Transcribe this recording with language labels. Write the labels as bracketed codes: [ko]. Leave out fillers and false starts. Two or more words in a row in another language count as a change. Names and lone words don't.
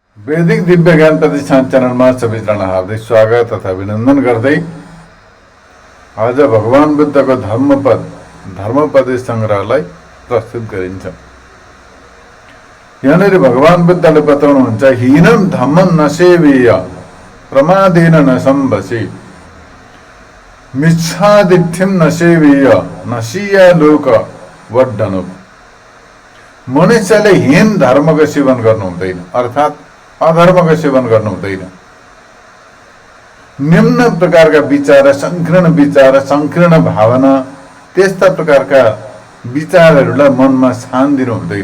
[ne] वैदिक दिव्य ज्ञान प्रतिष्ठान च्यानलमा सबैजना हार्दिक स्वागत तथा अभिनन्दन गर्दै आज भगवान बुद्धको धर्मोपदेश संग्रहलाई प्रस्तुत गरिन्छ। यहाँनिर भगवान बुद्धले बताउनुहुन्छ, [pi] हीनं धम्मं न सेवेय प्रमादेन न सम्भसे मिच्छादिठ्ठिं न सेवेय नशीया लोक वड्डनु। [ne] मनुष्यले हीन धर्मको सेवन गर्नु हुँदैन, अर्थात् अधर्मको सेवन गर्नु हुँदैन। निम्न प्रकारका विचार, संकीर्ण भावना, त्यस्ता प्रकारका विचारहरूलाई मनमा स्थान दिनु हुँदैन।